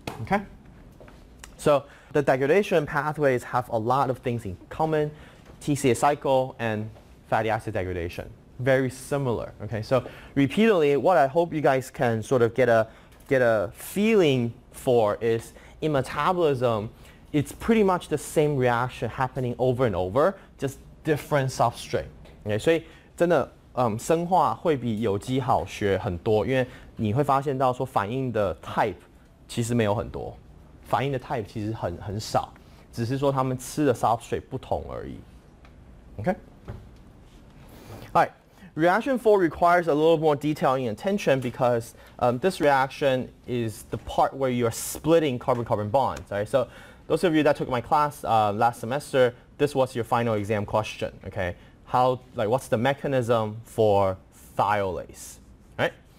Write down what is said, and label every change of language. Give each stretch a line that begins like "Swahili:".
English: Okay, so the degradation pathways have a lot of things in common: TCA cycle and fatty acid degradation. Very similar. Okay, so repeatedly, what I hope you guys can sort of get a feeling for is in metabolism, it's pretty much the same reaction happening over and over, just different substrate.
Chinese: Okay, 所以真的生化会比有机好学很多，因为你会发现到说反应的 type 其实没有很多，反应的 type 其实很少，只是说他们吃的 substrate 不同而已。
English: Okay. All right. Reaction 4 requires a little more detailing and attention because this reaction is the part where you're splitting carbon-carbon bonds. Right? So those of you that took my class last semester, this was your final exam question. Okay, what's the mechanism for thiolase? Right?